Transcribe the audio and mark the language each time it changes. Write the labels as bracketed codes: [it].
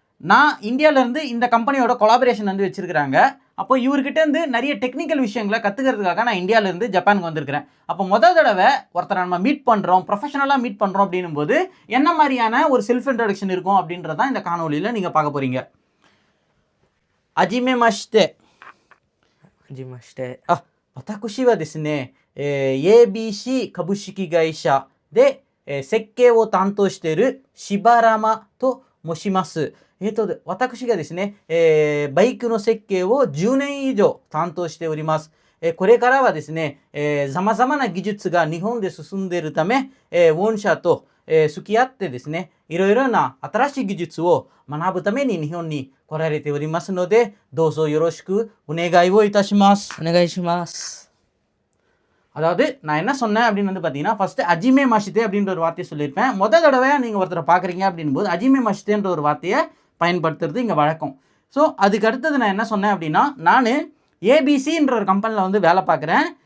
[ta] நான் இந்தியாவிலேருந்து இந்த கம்பெனியோட கொலாபரேஷன் வந்து வச்சுருக்கிறாங்க. அப்போ இவர்கிட்டேருந்து நிறைய டெக்னிக்கல் விஷயங்களை கற்றுக்கிறதுக்காக நான் இந்தியாவிலேருந்து ஜப்பானுக்கு வந்திருக்கிறேன். அப்போ முதல் தடவை ஒருத்தரை நம்ம மீட் பண்ணுறோம், ப்ரொஃபஷனலாக மீட் பண்ணுறோம் அப்படின்னும் போது என்ன மாதிரியான ஒரு செல்ஃப் இன்ட்ரோடக்ஷன் இருக்கும் அப்படின்றதான் இந்த காணொலியில் நீங்கள் பார்க்க போகிறீங்க. [ja] அஜிமேமாஷ்டே. はじめまして。私はですね、ABC 株式会社で、設計を担当している柴山と申します。私がですね、バイクの設計を10年以上担当しております。これからはですね、様々な技術が日本で進んでいるため、御社と、付き合ってですね、いろいろな新しい技術を学ぶために日本に来られておりますので、どうぞよろしくお願いをいたします。お願いします。 [ta] அதாவது நான் என்ன சொன்னேன் அப்படின்னு வந்து பார்த்தீங்கன்னா, ஃபஸ்ட்டு அஜிமே மஷிதே அப்படின்ற ஒரு வார்த்தையை சொல்லியிருப்பேன். முதல் தடவையாக நீங்கள் ஒருத்தரை பார்க்குறீங்க அப்படின் போது அஜிமே மஷிதேன்ற ஒரு வார்த்தையை பயன்படுத்துறது இங்கே வழக்கம். ஸோ அதுக்கு அடுத்தது நான் என்ன சொன்னேன் அப்படின்னா, நான் ஏபிசின்ற ஒரு கம்பெனியில் வந்து வேலை பார்க்குறேன்.